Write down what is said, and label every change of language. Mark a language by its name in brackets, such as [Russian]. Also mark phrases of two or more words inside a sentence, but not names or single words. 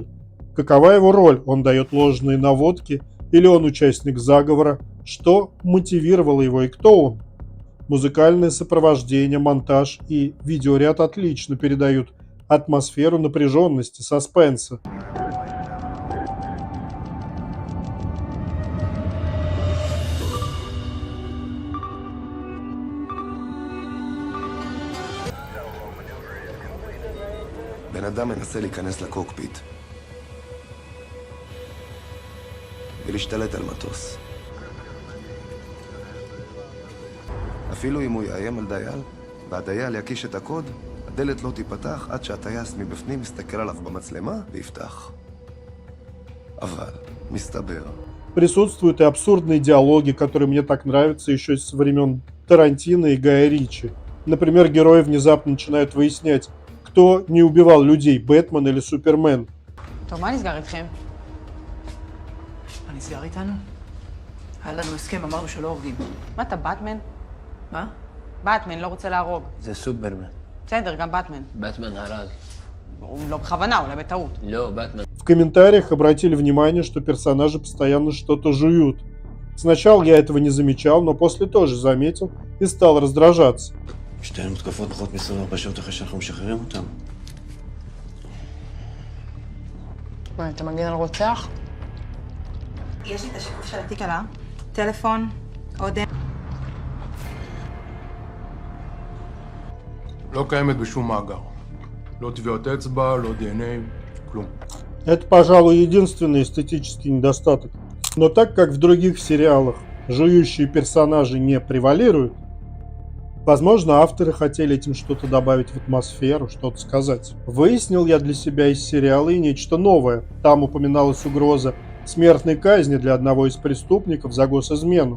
[Russian] Какова его роль? Он дает ложные наводки или он участник заговора? Что мотивировало его и кто он? Музыкальное сопровождение, монтаж и видеоряд отлично передают атмосферу напряженности, саспенса. [Hebrew] בן אדם מנסה להיכנס לקוקפיט ולהשתלט על מטוס. אפילו אם הוא יאיים על דייל והדייל יקיש את הקוד, הדלת לא תיפתח עד שהטייס מבפנים מסתכל עליו במצלמה ויפתח. אבל מסתבר. [Russian] Присутствуют и абсурдные диалоги, которые мне так нравятся еще со времен Тарантино и Гая Ричи. Например, герои внезапно начинают выяснять, кто не убивал людей, Бэтмен или Супермен. [Hebrew] טוב, מה נסגר איתכם? מה נסגר איתנו? היה לנו הסכם, אמרנו שלא הורגים. מה אתה, באטמן? מה? באטמן לא רוצה להרוג. זה סופרמן. בסדר, גם באטמן. באטמן הרג. הוא לא בכוונה, אולי בטעות. לא, באטמן. [Russian] В комментариях обратили внимание, что персонажи постоянно что-то жуют. Сначала я этого не замечал, но после тоже заметил и стал раздражаться. [Hebrew] שתיהן מותקפות פחות מ-24 שעות אחרי שאנחנו משחררים אותם. מה, אתה מגן על רוצח? יש לי את השיקוף של התיק עלה. טלפון, עוד... לא קיימת בשום מאגר. לא טביעות אצבע, לא DNA, כלום. [Russian] Это, пожалуй, единственный эстетический недостаток. Но так как в других сериалах жующие персонажи не превалируют, Возможно, авторы хотели этим что-то добавить в атмосферу, что-то сказать. Выяснил я для себя из сериала и нечто новое. Там упоминалась угроза смертной казни для одного из преступников за госизмену.